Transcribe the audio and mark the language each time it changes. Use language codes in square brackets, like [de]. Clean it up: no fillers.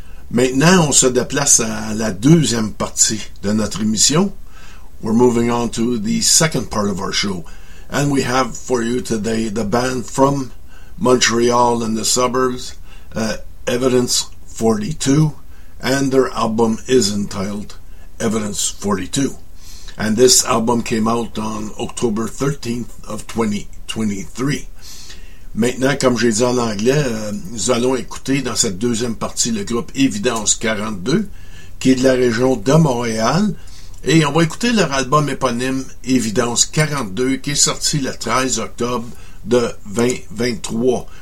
[fr] Maintenant, on se déplace à la deuxième partie de notre émission. [en] We're moving on to the second part of our show. And we have for you today the band from Montreal and the suburbs, Evidence 42, and their album is entitled Evidence 42. And this album came out on October 13th of 2023. [fr] Maintenant, comme j'ai dit en anglais, nous allons écouter dans cette deuxième partie le groupe Evidence 42, qui est de la région de Montréal. Et on va écouter leur album éponyme Evidence 42, qui est sorti le 13 octobre de 2023.